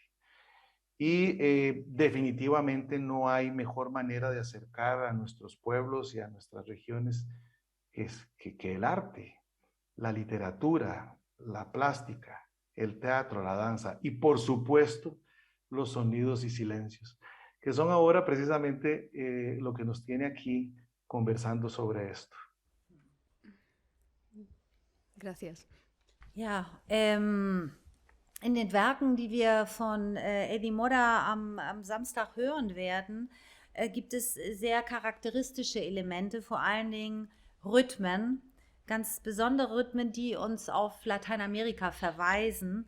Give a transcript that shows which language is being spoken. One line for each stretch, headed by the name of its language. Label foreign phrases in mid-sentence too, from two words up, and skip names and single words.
Spanish: Y definitivamente no hay mejor manera de acercar a nuestros pueblos y a nuestras regiones que el arte, la literatura, la plástica, el teatro, la danza y por supuesto los sonidos y silencios, que son ahora precisamente lo que nos tiene aquí conversando sobre esto. Gracias.
German: Ja, in den Werken, die wir von Eddie Modda am Samstag hören werden, gibt es sehr charakteristische Elemente, vor allen Dingen Rhythmen, ganz besondere Rhythmen, die uns auf Lateinamerika verweisen.